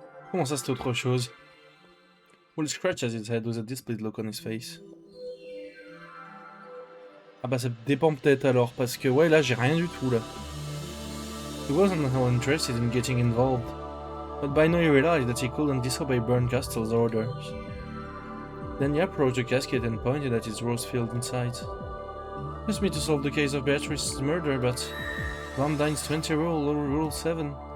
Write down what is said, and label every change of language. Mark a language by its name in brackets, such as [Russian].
[French] Comment ça, c'est autre chose? [English] Will scratches his head with a displeased look on his face. [French] Ah bah ça dépend peut-être alors, parce que ouais, là j'ai rien du tout là. [English] He wasn't at all interested in getting involved, but by now he realized that he couldn't disobey Berncastle's orders. Then he approached the casket and pointed at its rose-filled inside. Asked me to solve the case of Beatrice's murder, but Valentine's 20 rule, Rule 7.